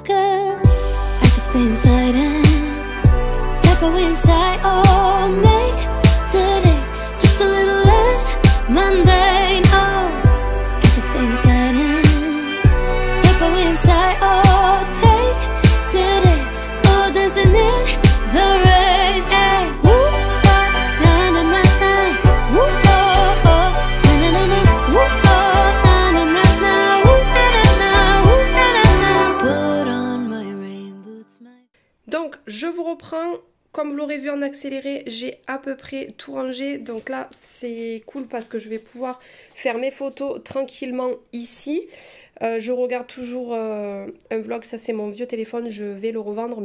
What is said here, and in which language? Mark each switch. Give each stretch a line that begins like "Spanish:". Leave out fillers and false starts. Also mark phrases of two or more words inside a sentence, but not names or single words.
English: Cause I could stay inside and type away inside. Oh, make today just a little less mundane. Oh, I could stay inside and type away inside. Oh, take today, go dancing in the rain. Hey, woo, oh, na na na na. Woo, oh, oh, na na na na. Woo, oh, na na na na. Woo, na na na. Woo, na na na. Put on my rain boots, my...
French: Donc je vous reprends. Comme vous l'aurez vu en accéléré, j'ai à peu près tout rangé. Donc là, c'est cool parce que je vais pouvoir faire mes photos tranquillement ici. Je regarde toujours un vlog. Ça, c'est mon vieux téléphone. Je vais le revendre.